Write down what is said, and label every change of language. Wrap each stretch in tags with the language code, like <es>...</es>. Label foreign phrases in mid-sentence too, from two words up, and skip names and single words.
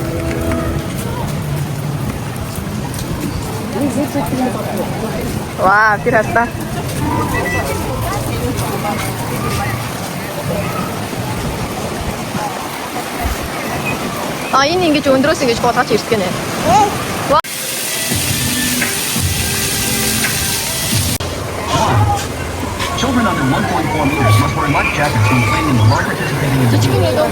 <mn>Вау, тэр хатаа. Энэ ингэж өндрөөс ингэж болгож ирдэг гэнэ.</mn> <en>Children under 1.4 meters must wear life jackets when playing in the large participating individuals.</en>